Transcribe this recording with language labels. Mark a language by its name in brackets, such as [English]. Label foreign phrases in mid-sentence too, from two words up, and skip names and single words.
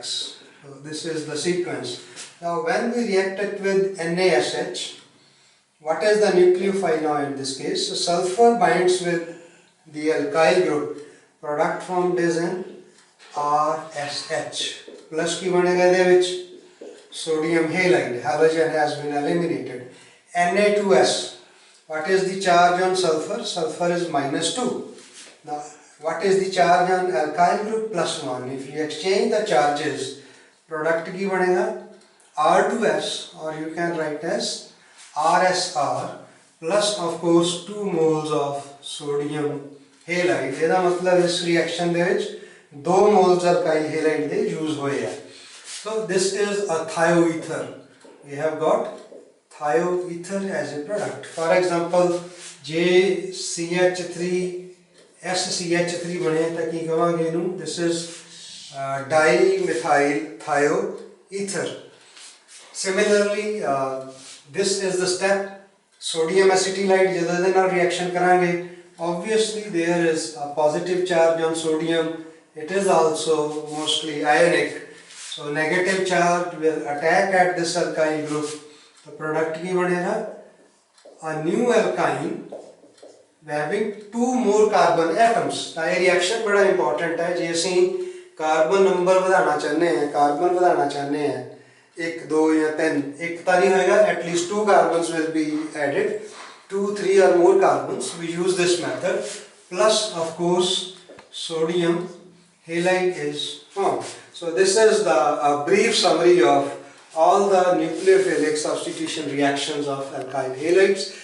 [English] So this is the sequence. Now when we react it with NaSH, what is the nucleophile now in this case? So sulfur binds with the alkyl group, product formed is an RSH, plus [Punjabi] ਕੀ ਬਣੇਗਾ ਇਧਰ ਵਿੱਚ [English] sodium halide, halogen has been eliminated. Na2S, what is the charge on sulfur? Sulfur is -2. Now what is the charge on alkyl group? +1. If you exchange the charges, product [Punjabi] ਕੀ ਬਣੇਗਾ [English] R2S, or you can write as RSR, plus of course 2 moles of sodium halide. [Punjabi] ਇਹਦਾ ਮਤਲਬ ਇਸ reaction ਦੇ ਵਿੱਚ [English] 2 moles alkyl halide [Punjabi] ਦੇ use ਹੋਏ ਆ. [English] So this is a thioether. We have got thioether as a product. [Punjabi] For example, JCH3 SCH3 बने ਤਾਂ ਕੀ ਕਹਾਂਗੇ ਇਹਨੂੰ? [English] This is dimethyl thioether. Similarly, this is the step sodium acetylide [Punjabi] ਜਦੋਂ ਇਹਦੇ ਨਾਲ [English] reaction ਕਰਾਂਗੇ, obviously there is a positive charge on sodium. It is also mostly ionic, so negative charge will attack at this alkyl group. The product [Punjabi] ਕੀ ਬਣੇਗਾ [English] a new alkyne having 2 more carbon atoms. [Punjabi] ਤਾਂ ਇਹ reaction बड़ा important है. ਜੇ ਅਸੀਂ ਕਾਰਬਨ ਨੰਬਰ ਵਧਾਉਣਾ ਚਾਹੁੰਦੇ ਹਾਂ, ਕਾਰਬਨ ਵਧਾਉਣਾ ਚਾਹੁੰਦੇ ਹਾਂ 1 2 ਜਾਂ 3, ਇੱਕ ਤਾਂ ਨਹੀਂ ਹੋਏਗਾ, [English] at least 2 carbons will be added, 2 3 or more carbons. We use this method, plus of course sodium halide is formed. So this is the brief summary of all the nucleophilic substitution reactions of alkyl halides.